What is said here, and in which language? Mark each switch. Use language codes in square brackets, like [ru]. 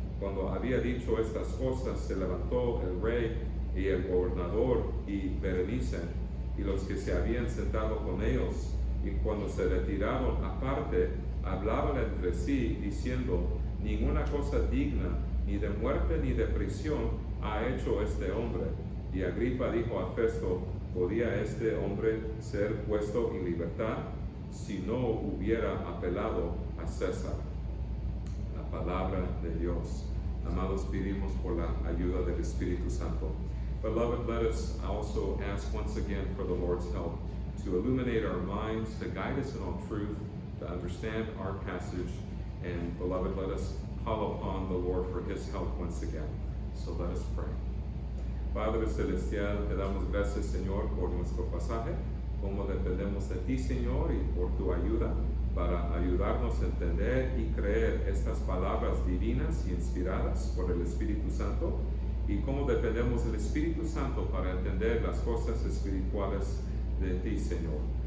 [es] Cuando había dicho estas cosas, se levantó el rey y el gobernador y Berenice y los que se habían sentado con ellos, y cuando se retiraron aparte, hablaban entre sí, diciendo: Ninguna cosa digna ni de muerte ni de prisión ha hecho este hombre. Y Agripa dijo a Festo: ¿Podía este hombre ser puesto en libertad si no hubiera apelado a César? La palabra de Dios. Amados, pedimos por la ayuda del Espíritu Santo. [en] Beloved, let us also ask once again for the Lord's help to illuminate our minds, to guide us in all truth, to understand our passage. And beloved, let us call upon the Lord for His help once again. So let us pray. [es] Padre Celestial, te damos gracias, Señor, por nuestro pasaje, como dependemos de ti, Señor, y por tu ayuda para ayudarnos a entender y creer estas palabras divinas y inspiradas por el Espíritu Santo, y cómo dependemos del Espíritu Santo para entender las cosas espirituales de ti, Señor.